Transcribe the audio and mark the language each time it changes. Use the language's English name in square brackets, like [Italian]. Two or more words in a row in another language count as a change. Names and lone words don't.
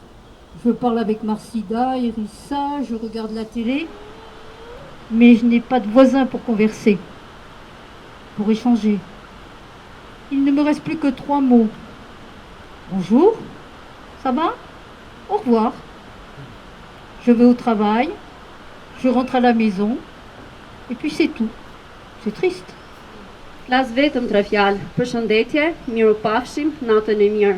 [French] Je parle avec Marcida, Erissa, je regarde la télé, mais je n'ai pas de voisins pour converser, pour échanger. Il ne me reste plus que 3 mots. Bonjour, ça va? Au revoir. Je vais au travail, je rentre à la maison, et puis c'est tout. C'est triste. [Albanian] Flas vetëm 3 fjalë, përshëndetje, mirupafshim, natën e mirë.